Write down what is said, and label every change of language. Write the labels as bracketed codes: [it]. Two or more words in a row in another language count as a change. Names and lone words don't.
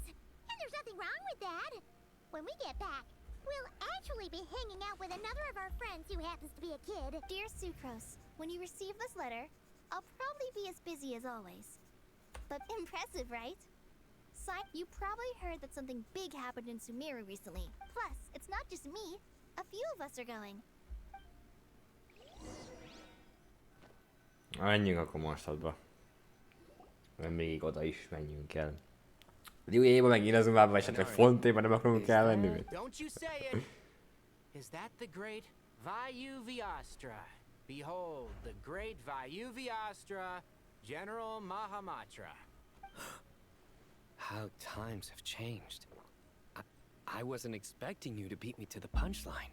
[en] And there's nothing wrong with that. When we get back, we'll actually be hanging out with another of our friends who happens to be a kid. Dear Sucrose, when you receive this letter, I'll probably be as busy as always. But impressive, right? You probably heard that something big happened in Sumeru recently. Plus, it's not just me. A few of us are going. [hu] Menjünk akkor Mondstadtba. Mert még oda is menjünk el. Jó éjjel megint az umába esetleg Fontéba nem akarunk elmenni. [en] Don't you say it! Is that the great VII? Behold, the great VII, General Mahamatra. How times have changed. I wasn't expecting you to beat me to the punchline.